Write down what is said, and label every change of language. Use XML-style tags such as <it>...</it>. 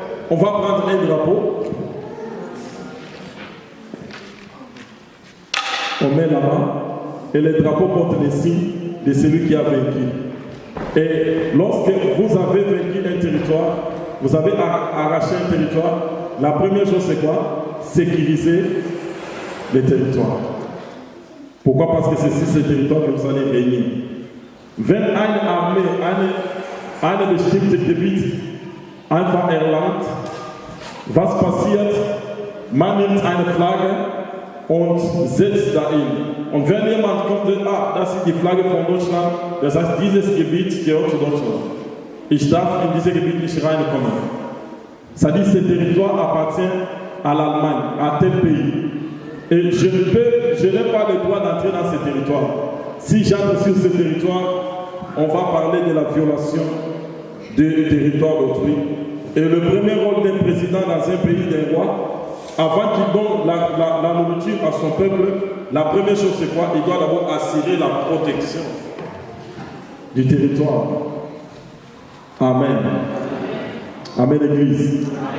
<fr>On va prendre un drapeau, on met là-bas, et le drapeau porte les signes de celui qui a vaincu. Et lorsque vous avez vaincu un territoire, vous avez arraché un territoire, la première chose c'est quoi? Sécuriser les territoires. Pourquoi? Parce que c'est sur ces territoires que vous allez régner.</fr> <de>Wenn eine Armee eine bestimmte Gebiet einfach erlangt, was passiert? Man nimmt eine Flagge und setzt dahin. Und wenn jemand kommt und sagt, das ist die Flagge von Deutschland, das heißt, dieses Gebiet gehört zu Deutschland. Ich darf in dieses Gebiet nicht reinkommen.</de> <fr>Ça dit, ce territoire appartient à l'Allemagne, à tel pays. Et je n'ai pas le droit d'entrer dans ce territoire. Si j'entre sur ce territoire, on va parler de la violation du territoire d'autrui. Et le premier rôle d'un président dans un pays, d'un roi, avant qu'il donne la nourriture à son peuple, la première chose c'est quoi? Il doit d'abord assurer la protection du territoire. Amen. Amen, l'Église.</fr>